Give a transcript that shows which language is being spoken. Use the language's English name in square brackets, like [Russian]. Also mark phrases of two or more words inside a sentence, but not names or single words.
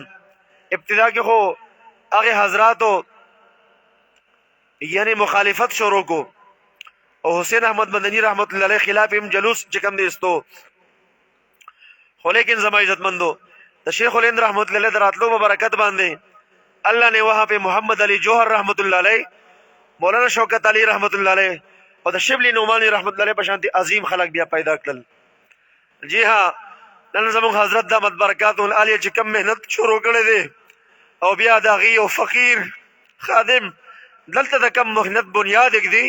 [Pashto] ابتدا کې خو هغه حضراتو یعنی مخالفت شروع کو او حسین احمد مدنی رحمت الله علیه خلاف هم جلوس چکم دیستو. خو لیکن زما عزت مندو د شیخ الهند رحمت الله علیه دراتلو مبارکت باندې [Urdu] الله نے وہاں پہ [Pashto] محمد علی جوہر رحمت الله علیه مولانا شوکت علی رحمت الله علیه او د شبلی نعمانی رحمت الله علیه په شانتي عظیم خلق بیا پیدا کړل. جی ها نن زموږ حضرت د مت برکات العالیه چې کم مهنت شروع کړي دي او بیا دا غي او فقیر خادم دلته د کم مهنت بنیاد کړي.